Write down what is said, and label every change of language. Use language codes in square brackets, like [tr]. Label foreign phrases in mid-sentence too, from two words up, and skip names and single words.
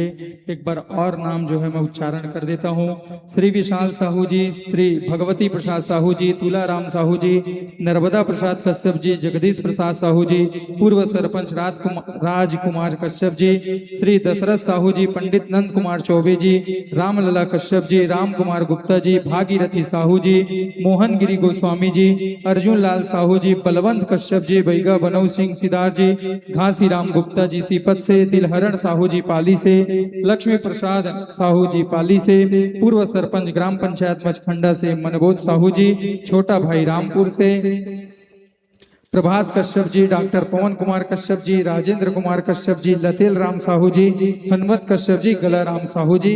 [hi] एक बार और नाम जो है मैं उच्चारण कर देता हूँ। श्री विशाल साहू जी, श्री भगवती प्रसाद साहू जी, तुलाराम साहू जी, नर्मदा प्रसाद कश्यप जी, जगदीश प्रसाद साहू जी, पूर्व सरपंच राजकुमार कश्यप जी, श्री दशरथ साहू जी, पंडित नंद कुमार चौबे जी, रामलला कश्यप जी, राम कुमार गुप्ता जी, भागीरथी साहू जी, मोहन गिरी गोस्वामी जी, अर्जुन लाल साहू जी, बलवंत कश्यप जी, बैगा बनऊ सिंह सिदार जी, घासी राम गुप्ता जी सीपत से, दिलहरण साहू जी पाली से, लक्ष्मी प्रसाद साहू जी पाली से, पूर्व सरपंच ग्राम पंचायत मचखंडा से मनबोध साहू जी, छोटा भाई रामपुर से, प्रभात कश्यप जी, डॉक्टर पवन कुमार कश्यप जी, राजेंद्र कुमार कश्यप जी, लतेल राम साहू जी, हनुमत कश्यप जी, गला राम साहू जी।